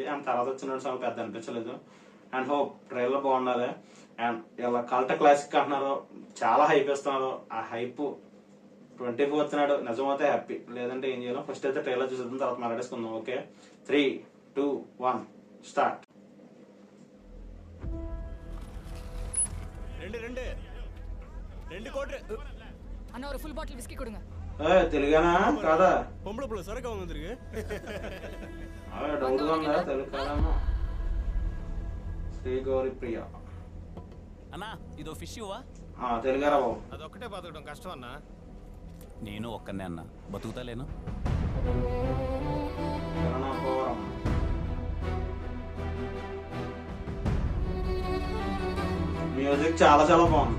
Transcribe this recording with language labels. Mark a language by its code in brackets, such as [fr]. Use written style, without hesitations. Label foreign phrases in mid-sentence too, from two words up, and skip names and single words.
[te] అండ్ తర్వాత వచ్చిన సాంగ్ పెద్ద అనిపించలేదు. అండ్ హోప్ ట్రైలర్ బాగుండాలి. అండ్ ఇలా కల్ట క్లాసిక్ అంటున్నారు, చాలా హైప్ ఇస్తున్నారు. ఆ హైప్ 24th నాడు నిజమైతే హ్యాపీ, లేదంటే ఏం చేయాలి. ఫస్ట్ అయితే ట్రైలర్ చూసేద్దాం, తర్వాత మాట్లాడేసుకుందాం. ఓకే, 3, 2, 1 స్టార్ట్. [ta] அண்ணா ஒரு ஃபுல் பாட்டில் விஸ்கி கொடுங்க. [te] తెలుగానా కాదా? [ta] பொம்பளை புள்ள சரக்கு வாங்க வந்திருக்கு. [te] డౌట్ ఉందా? తెలుగు కాదమ్మా. శ్రీ గౌరీప్రియ అన్నా, ఇదో ఫిష్ ఇవ్వా? తెలుగారా బాబు? అదొక్కటే బతకడం కష్టం అన్నా. నేను ఒక్కనే అన్నా, బతుకుతాలేను. మ్యూజిక్ చాలా చాలా బాగుంది.